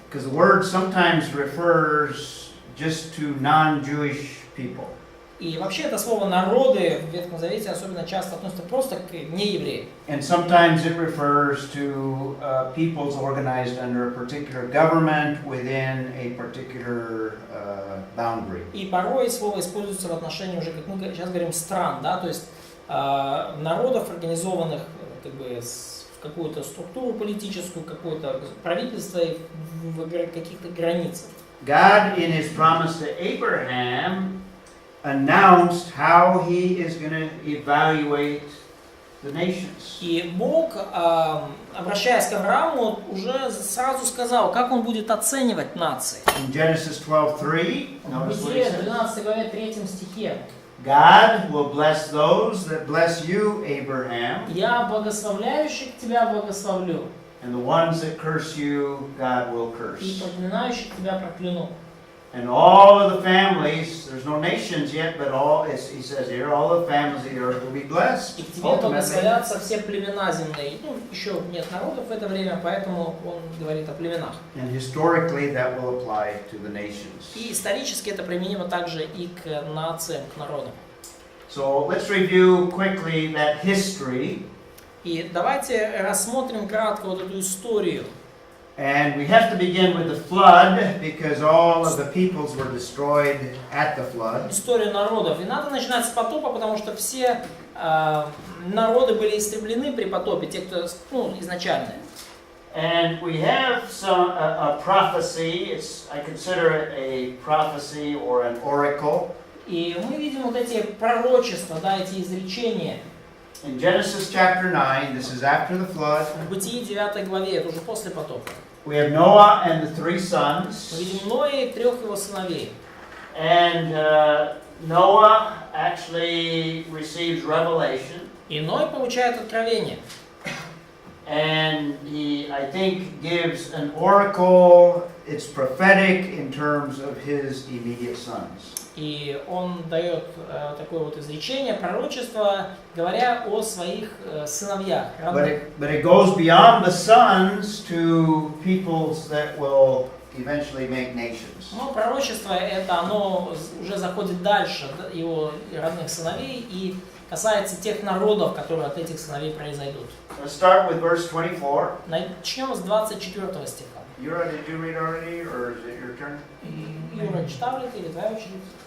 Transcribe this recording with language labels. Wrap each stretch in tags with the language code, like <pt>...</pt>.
<en>Because the word sometimes refers just to non-Jewish people.</en> <ru>И вообще это слово «народы» в Ветхом Завете особенно часто относится просто к неевреям.</ru> <en>And sometimes it refers to peoples organized under a particular government within a particular boundary.</en> <ru>И порой слово используется в отношении уже, как мы сейчас говорим, стран, да, то есть народов, организованных как бы в какую-то структуру политическую, какое-то правительство в каких-то границах.</ru> <en>God, in His promise to Abraham, announced how He is going to evaluate the nations.</en> <ru>И Бог, обращаясь к Аврааму, уже сразу сказал, как Он будет оценивать нации.</ru> <en>In Genesis 12:3,</en> <ru>В Бытие 12 главе 3 стихе.</ru> <en>God will bless those that bless you, Abraham.</en> <ru>Я благословляющих тебя благословлю.</ru> <en>And the ones that curse you, God will curse.</en> <ru>И проклинающих тебя прокляну.</ru> <en>And all of the families, there's no nations yet, but he says here, all the families of the earth will be blessed.</en> <ru>И к тебе благословятся все племена земные. Ну, еще нет народов в это время, поэтому он говорит о племенах.</ru> <en>And historically that will apply to the nations.</en> <ru>И исторически это применимо также и к нациям, к народам.</ru> <en>So let's review quickly that history.</en> <ru>И давайте рассмотрим кратко вот эту историю.</ru> <en>And we have to begin with the flood because all of the peoples were destroyed at the flood.</en> <ru>Историю народов. И надо начинать с потопа, потому что все народы были истреблены при потопе, те, кто изначальные.</ru> <en>And we have a prophecy. I consider it a prophecy or an oracle.</en> <ru>И мы видим вот эти пророчества, да, эти изречения.</ru> <en>In Genesis chapter 9, this is after the flood.</en> <ru>В Бытии 9 главе, это уже после потопа.</ru> <en>We have Noah and the three sons.</en> <ru>Мы видим Ноя и 3 его сыновей.</ru> <en>And Noah actually receives revelation.</en> <ru>И Ной получает откровение.</ru> <en>And he, I think, gives an oracle. It's prophetic in terms of his immediate sons.</en> <ru>И он дает такое вот изречение, пророчество, говоря о своих сыновьях.</ru> <en>But it goes beyond the sons to peoples that will eventually make nations.</en> <ru>Но пророчество это оно уже заходит дальше его родных сыновей и касается тех народов, которые от этих сыновей произойдут.</ru> <en>Let's start with verse 24.</en> <ru>Начнем с 24 стиха.</ru> <en>Юра, did you read already, or is it your turn?</en> <ru>Юра, читал ли ты или твоя очередь?</ru>